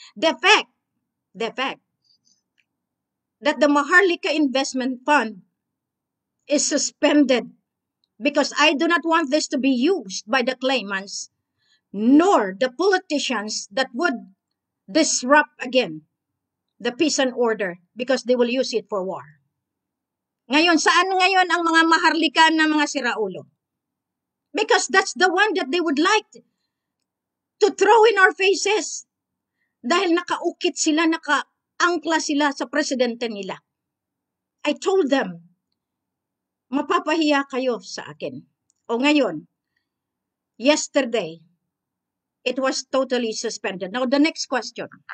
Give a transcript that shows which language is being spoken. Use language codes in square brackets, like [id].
[en] The fact that the Maharlika Investment Fund is suspended because I do not want this to be used by the claimants nor the politicians that would disrupt again the peace and order because they will use it for war. [tl] Ngayon, saan ngayon ang mga Maharlika na mga siraulo? [en] Because that's the one that they would like to throw in our faces. [tl] Dahil nakaukit sila, nakaangkla sila sa presidente nila. [en] I told them, [tl] mapapahiya kayo sa akin. O ngayon, [en] yesterday, it was totally suspended. Now, the next question.